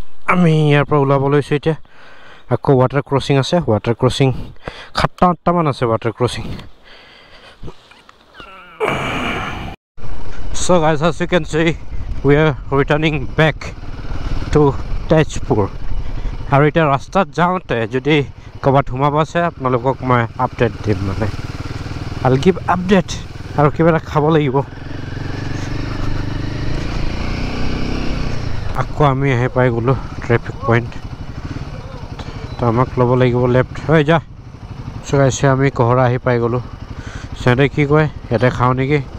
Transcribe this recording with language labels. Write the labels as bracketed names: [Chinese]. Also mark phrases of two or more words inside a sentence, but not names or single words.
[Assamese] আমি ইয়াৰ পৰা ওলাব লৈছোঁ এতিয়া আকৌ [English] water crossing [Assamese] আছে [English] water crossing [Assamese] 7-8টামান আছে [English] water crossing So guys, as you can see, we are returning back to Tejpur. [Assamese] আৰু এতিয়া ৰাস্তাত যাওঁতে যদি ক'ৰবাত সোমাব আছে আপোনালোকক মই আপডেট দিম মানে [English] I'll give update [Assamese] আৰু কিবা এটা খাব লাগিব আকৌ আমি আহি পাই গ'লোঁ [English] traffic point [Assamese] তো আমাক ল'ব লাগিব লেফ্ট হৈ যা চগাইছে আমি কহৰা আহি পাই গ'লোঁ সিহঁতে কি কয় ইয়াতে খাওঁ নেকি